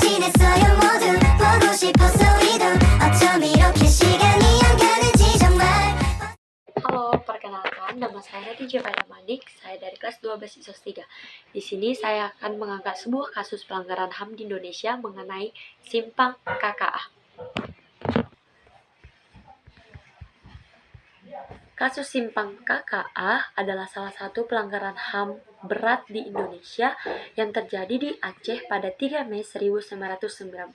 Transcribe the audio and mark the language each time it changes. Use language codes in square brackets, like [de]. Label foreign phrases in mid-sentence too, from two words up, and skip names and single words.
[ko] 모르겠어요 모두 보고 싶었어 우리도 어쩜 이렇게 시간이 안 가는지 정말. [id] Halo, perkenalkan nama saya DJ Pada Manik, saya dari kelas 12 ISOS 3. Di sini saya akan mengangkat sebuah kasus pelanggaran HAM di Indonesia mengenai simpang KKA. Kasus simpang KKA adalah salah satu pelanggaran HAM berat di Indonesia yang terjadi di Aceh pada 3 Mei 1999.